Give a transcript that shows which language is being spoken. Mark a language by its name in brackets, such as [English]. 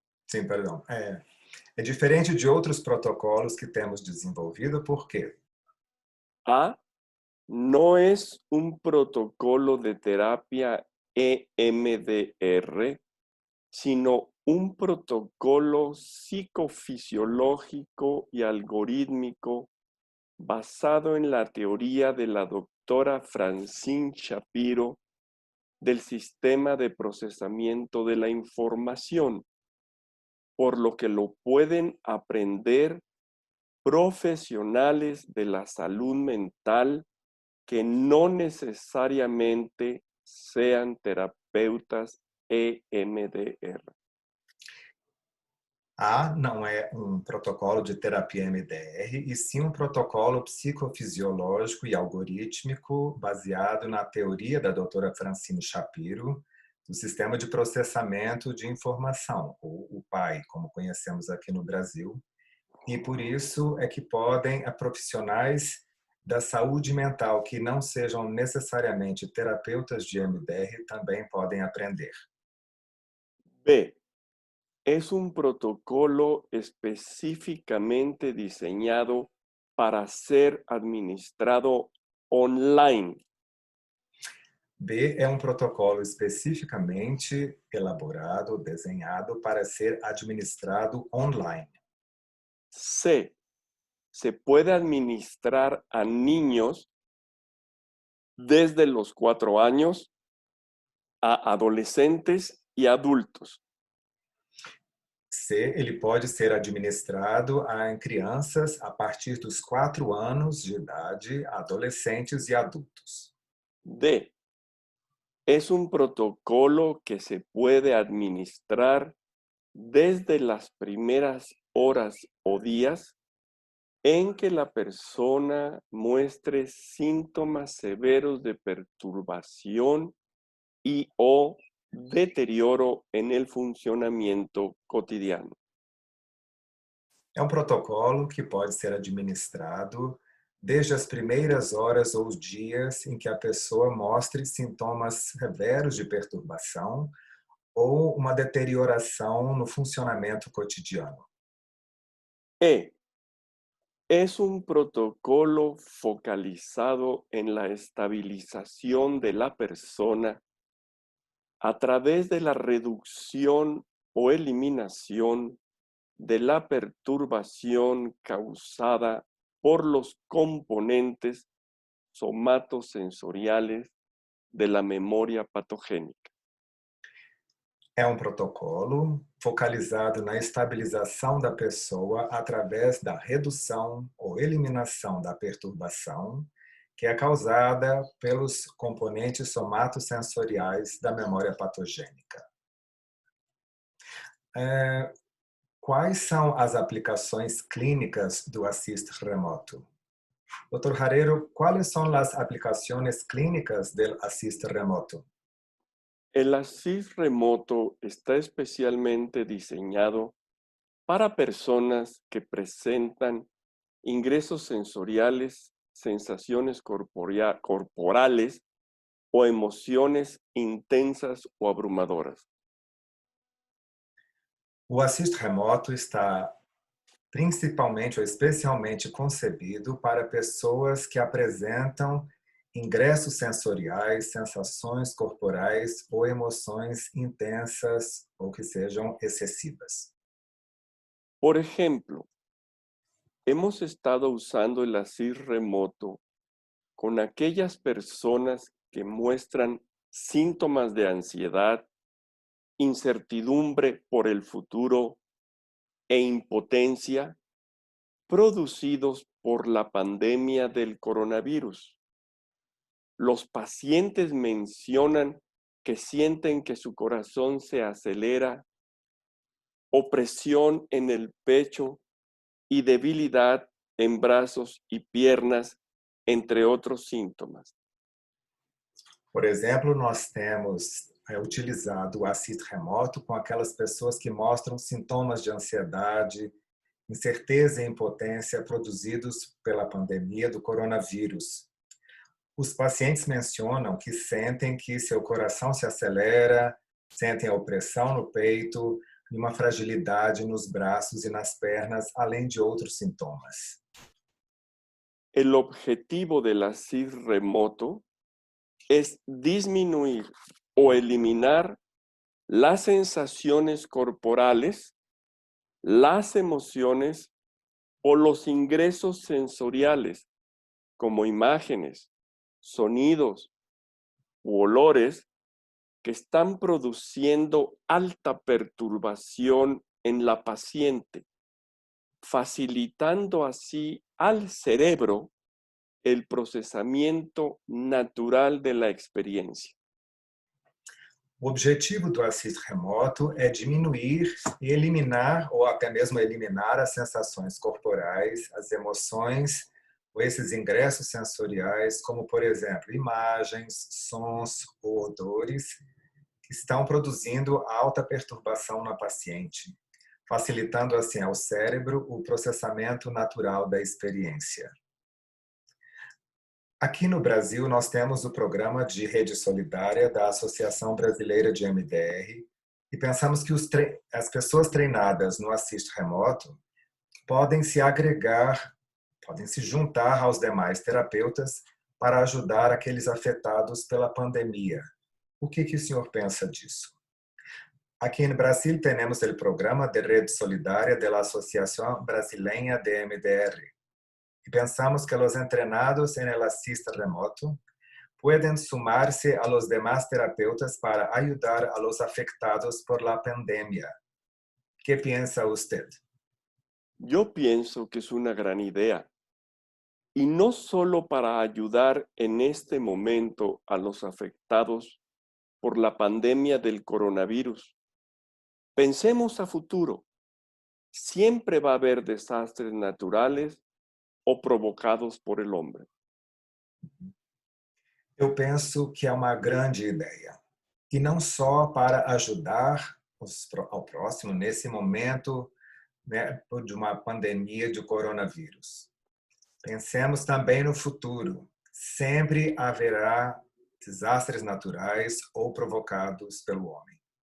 [Portuguese] Sim, perdão. É diferente de outros protocolos que temos desenvolvido, por quê? [Spanish] A. No es un protocolo de terapia EMDR, sino un protocolo psicofisiológico y algorítmico basado en la teoría de la doctora Francine Shapiro del sistema de procesamiento de la información, por lo que lo pueden aprender profesionales de la salud mental que no necesariamente sean terapeutas EMDR. [Portuguese] A não é um protocolo de terapia MDR, e sim um protocolo psicofisiológico e algorítmico baseado na teoria da doutora Francine Shapiro, do Sistema de Processamento de Informação, ou o PAI, como conhecemos aqui no Brasil. E por isso é que podem profissionais da saúde mental que não sejam necessariamente terapeutas de MDR também podem aprender. [Spanish] B. Es un protocolo específicamente diseñado para ser administrado online. [Portuguese] B é um protocolo especificamente elaborado, desenhado para ser administrado online. [Spanish] C. Se puede administrar a niños desde los 4 años a adolescentes y adultos. [Portuguese] C, ele pode ser administrado em crianças a partir dos 4 anos de idade, adolescentes e adultos. [Spanish] D. Es un protocolo que se puede administrar desde las primeras horas o días en que la persona muestre síntomas severos de perturbación y o deterioro en el funcionamiento cotidiano. [Portuguese] É um protocolo que pode ser administrado desde as primeiras horas ou dias em que a pessoa mostre sintomas severos de perturbação ou uma deterioração no funcionamento cotidiano. [Spanish] Es un protocolo focalizado en la estabilización de la persona a través de la reducción o eliminación de la perturbación causada por los componentes somatosensoriales de la memoria patogénica. [Portuguese] É um protocolo focalizado na estabilização da pessoa através da redução ou eliminação da perturbação que é causada pelos componentes somatosensoriais da memória patogênica. Quais são as aplicações clínicas do Assist Remoto? [Spanish] Dr. Harreiro, ¿cuáles son las aplicaciones clínicas del Assist Remoto? El Assist Remoto está especialmente diseñado para personas que presentan ingresos sensoriales, sensaciones corporales o emociones intensas o abrumadoras. [Portuguese] O Assist Remoto está principalmente ou especialmente concebido para pessoas que apresentam ingressos sensoriais, sensações corporais ou emoções intensas ou que sejam excessivas. [Spanish] Por ejemplo, hemos estado usando el Assist Remoto con aquellas personas que muestran síntomas de ansiedad, incertidumbre por el futuro e impotencia producidos por la pandemia del coronavirus. Los pacientes mencionan que sienten que su corazón se acelera, opresión en el pecho y debilidad en brazos y piernas, entre otros síntomas. [Portuguese] Por exemplo, nós temos utilizado o Assist Remoto com aquelas pessoas que mostram sintomas de ansiedade, incerteza e impotência produzidos pela pandemia do coronavírus. Os pacientes mencionam que sentem que seu coração se acelera, sentem a opressão no peito e uma fragilidade nos braços e nas pernas, além de outros sintomas. [Spanish] El objetivo del Assist Remoto es disminuir o eliminar las sensaciones corporales, las emociones o los ingresos sensoriales, como imágenes, sonidos u olores que están produciendo alta perturbación en la paciente, facilitando así al cerebro el procesamiento natural de la experiencia. [Portuguese] O objetivo do Assist Remoto é diminuir e eliminar, ou até mesmo eliminar as sensações corporais, as emoções, ou esses ingressos sensoriais, como, por exemplo, imagens, sons ou odores, que estão produzindo alta perturbação na paciente, facilitando assim ao cérebro o processamento natural da experiência. Aqui no Brasil, nós temos o programa de rede solidária da Associação Brasileira de MDR e pensamos que as pessoas treinadas no Assist Remoto podem se agregar, podem se juntar aos demais terapeutas para ajudar aqueles afetados pela pandemia. O que o senhor pensa disso? Aqui no Brasil, temos o programa de rede solidária da Associação Brasileira de MDR. [Spanish] Y pensamos que los entrenados en el Assist Remoto pueden sumarse a los demás terapeutas para ayudar a los afectados por la pandemia. ¿Qué piensa usted? Yo pienso que es una gran idea, y no solo para ayudar en este momento a los afectados por la pandemia del coronavirus. Pensemos a futuro. Siempre va a haber desastres naturales ou provocados por el hombre. [Portuguese] Eu penso que é uma grande ideia. E não só para ajudar ao próximo nesse momento né, de uma pandemia de coronavírus. Pensemos também no futuro. Sempre haverá desastres naturais ou provocados pelo homem.